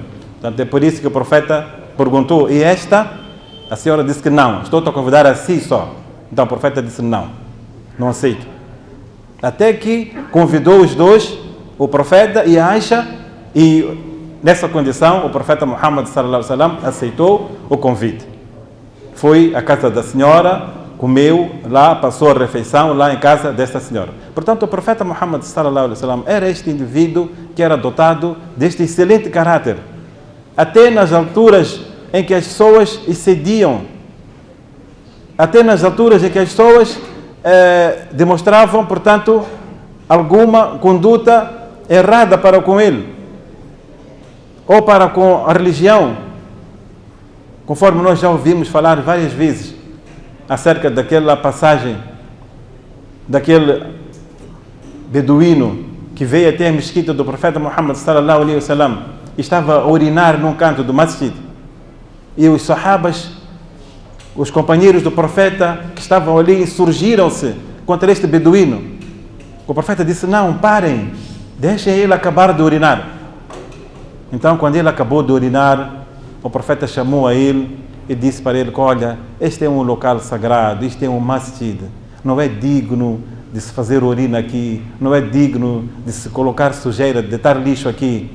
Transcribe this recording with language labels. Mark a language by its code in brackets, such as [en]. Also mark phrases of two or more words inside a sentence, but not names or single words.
[pt] Portanto, é por isso que o profeta perguntou: e esta? A senhora disse que não, estou-te a convidar a si só. Então o profeta disse: não aceito. Até que convidou os dois, o profeta e a Aisha, e nessa condição, o profeta Muhammad [ar] صلى الله عليه وسلم [pt] aceitou o convite. Foi à casa da senhora, comeu lá, passou a refeição lá em casa desta senhora. Portanto, o profeta Muhammad [ar] صلى الله عليه وسلم [pt] era este indivíduo que era dotado deste excelente caráter. Até nas alturas em que as pessoas excediam, até nas alturas em que as pessoas demonstravam, portanto, alguma conduta errada para com ele, ou para com a religião, conforme nós já ouvimos falar várias vezes acerca daquela passagem daquele beduíno que veio até a mesquita do profeta Muhammad [ar] صلى الله عليه وسلم [pt] e estava a urinar num canto do masjid, e os sahabas, os companheiros do profeta que estavam ali, insurgiram-se contra este beduíno. O profeta disse: não, parem, deixem ele acabar de urinar. Então, quando ele acabou de urinar, o profeta chamou a ele e disse para ele: olha, este é um local sagrado, este é um masjid, não é digno de se fazer urina aqui, não é digno de se colocar sujeira, de deitar lixo aqui.